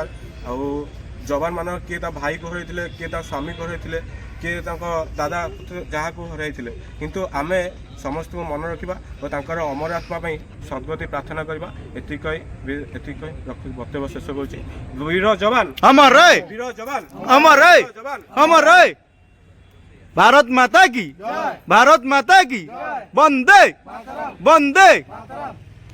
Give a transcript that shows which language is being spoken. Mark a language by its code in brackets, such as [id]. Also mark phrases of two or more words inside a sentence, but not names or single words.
[or] ଆଉ ଯବାନମାନଙ୍କ କିଏ ତା ଭାଇକୁ ହରାଇଥିଲେ, କିଏ ତା ସ୍ୱାମୀକୁ ହରାଇଥିଲେ, କିଏ ତାଙ୍କ ଦାଦା ଯାହାକୁ ହରାଇଥିଲେ, କିନ୍ତୁ ଆମେ ସମସ୍ତଙ୍କୁ ମନେ ରଖିବା ଓ ତାଙ୍କର ଅମର ଆତ୍ମା ପାଇଁ ସଦ୍ଗତି ପ୍ରାର୍ଥନା କରିବା। ଏତିକି କହି ବକ୍ତବ୍ୟ ଶେଷ କରୁଛି। ବୀର ଯବାନ [hi] अमर रहे [or] ବୀର ଯବାନ [hi] अमर रहे [or] ଯବାନ [hi] अमर रहे भारत माता की भारत माता की वंदे वंदे